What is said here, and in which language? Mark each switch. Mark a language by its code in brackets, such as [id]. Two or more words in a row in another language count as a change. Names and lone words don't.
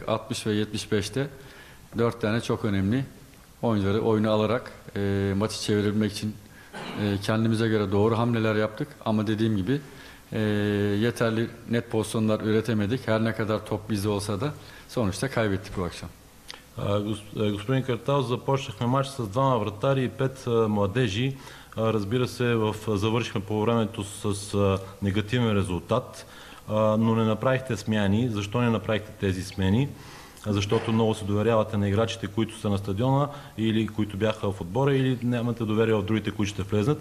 [tr] 60 ve 75'te 4 tane çok önemli oyuncuları oyunu alarak maçı çevirebilmek için kendimize göre doğru hamleler yaptık. Ama dediğim gibi yeterli net pozisyonlar üretemedik. Her ne kadar top bizde olsa da sonuçta kaybettik bu akşam. [bg] Господин Картал, започнахме матч с двама вратари и 5 младежи. Разбира се, завършихме по времето с негативен резултат, но не направихте смяни. Защо не направихте тези смени? Защото много се доверявате на играчите, които са на стадиона или които бяха в отбора, или нямате доверие в другите, които ще влезнат.